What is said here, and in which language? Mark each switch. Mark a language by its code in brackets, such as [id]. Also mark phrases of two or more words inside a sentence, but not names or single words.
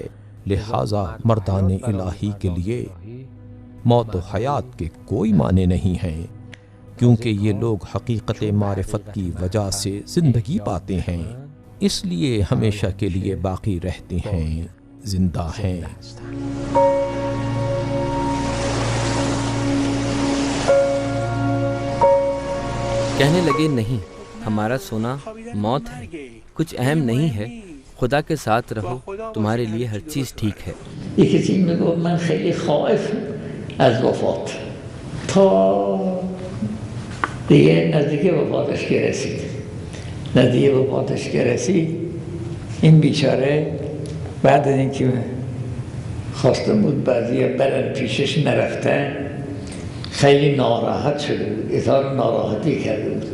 [ur] لہذا مردان الہی کے لیے موت و حیات کے کوئی معنی نہیں ہیں، کیونکہ یہ لوگ حقیقت معرفت کی وجہ سے زندگی پاتے ہیں، اس لیے ہمیشہ کے لیے باقی رہتے ہیں، زندہ ہیں۔ کہنے لگے نہیں، ہمارا سونا موت ہے، کچھ اہم نہیں ہے، خدا کے ساتھ رہو، تمہارے لیے ہر چیز ٹھیک ہے۔ [fa] یکی از این میگو من خیلی خائف از وفات تا دیگه نزدیک وفاتش که رسید. نزدیک وفاتش که رسید این بیچاره بعد از اینکه خواسته بود بعضی برن پیشش نرفتن خیلی ناراحت شده بود، اظهار ناراحتی کرده بود.